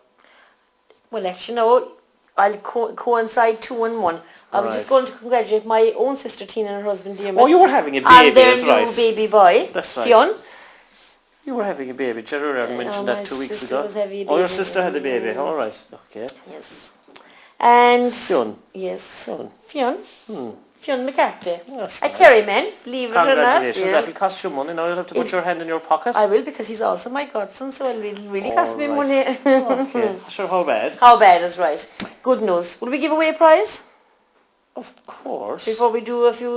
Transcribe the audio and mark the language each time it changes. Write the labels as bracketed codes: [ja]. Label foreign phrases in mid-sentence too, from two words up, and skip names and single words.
[en] Well, actually, no. I'll coincide 2 and 1. I was just going to congratulate my own sister Tina and her husband Diarmuid. Oh, you were having a baby, and their that's right. new baby boy. That's right. Fionn. You were having a baby. Jerry Reardon mentioned that 2 weeks ago. Was having a baby. Oh, your sister had a baby. All right. Okay. Yes. And Fionn. Yes. Fionn. Fionn McCarthy. That's a nice. Kerry man, believe it or not. Congratulations. That'll cost you money. Now you'll have to put your hand in your pocket. I will, because he's also my godson, so it'll really cost me money. Okay. Sure, how bad? How bad is right. Good news. Will we give away a prize? Of course. Before we do a few...